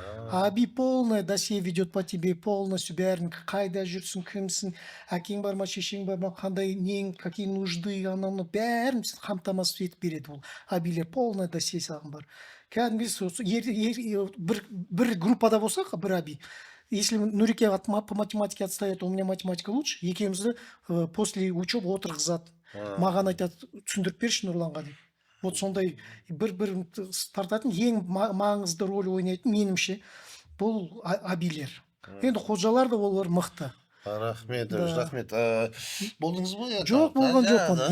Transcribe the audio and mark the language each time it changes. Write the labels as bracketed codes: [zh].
[kk] Аби [ru] полное досье ведет по тебе, полностью [kk] бәрін қайда жүрсің, кімсің, әкең бар ма, шешең бар ма, қандай нең, [ru] какие нужды, [kk] ананы бәрін қамтамасыз етіп береді ол. Абилер [ru] полное досье [kk] саған бар. Кәдімгі бір группада болсақ, бір Аби. [ru] Если Нурике по математике отстает, у меня математика лучше, [kk] екеумізді [ru] после учебы [kk] отырғызады. Маған айтады, түсіндіріп берші Нұрланға деп. Вот сондай бір тартатын ең маңызды рөл ойнайтын меніңше бұл Абилер. Енді ходжалар да олар мықты. Рахмет, рахмет. Болдыңыз ба? Жоқ, болған жоқпын.